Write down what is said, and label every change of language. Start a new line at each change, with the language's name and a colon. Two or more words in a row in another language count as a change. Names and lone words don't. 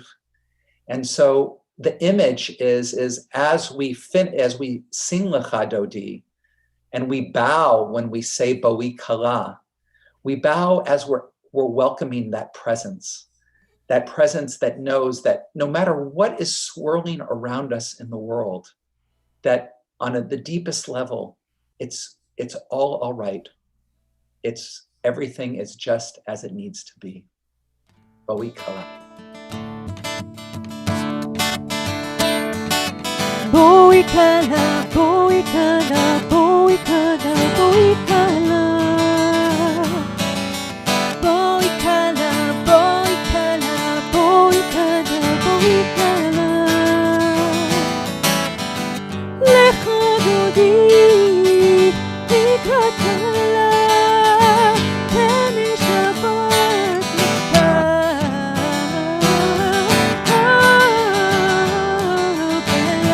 English: And so the image is as we sing Lecha Dodi, and we bow when we say
Hebrew: בואי כלה,
English: we bow as we're welcoming that presence that knows that no matter what is swirling around us in the world, that on the deepest level, it's all right. Everything is just as it needs to be.
Hebrew: בואי כלה. בואי כלה, בואי כלה, בואי כלה, בואי כלה. בואי כלה, בואי כלה, בואי כלה, בואי כלה. לכה דודי, לקראת כלה, ומשבת לכלה.